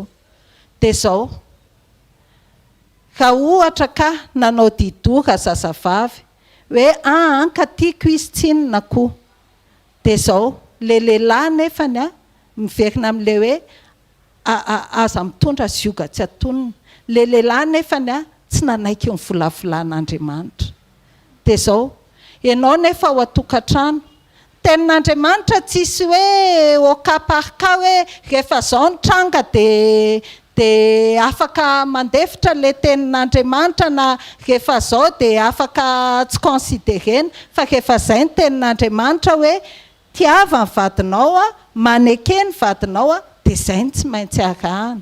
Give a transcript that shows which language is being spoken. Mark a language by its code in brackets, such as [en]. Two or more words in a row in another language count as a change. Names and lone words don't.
[mg] Dia zao, raha ohatra ka nanao didora zazavavy hoe ka tiako izy tsinona koa, dia zao le lehilahy nefany miverina amin'le hoe aza mitondra zioga tsy atonona. Le lehilahy nefany tsy nanaiky ny volavolan'Andriamanitra. Dia zao, ianao nefa ao atokantrano, tenin'Andriamanitra tsisy hoe [fr] au cas par cas [mg] hoe rehefa zao ny tranga dia afaka mandefitra le tenin'Andriamanitra, na rehefa zao dia afaka tsy considérena, fa rehefa zay ny tenin'Andriamanitra hoe tiava ny vadinao maneke ny vadinao dia zay ny tsy maintsy arahana.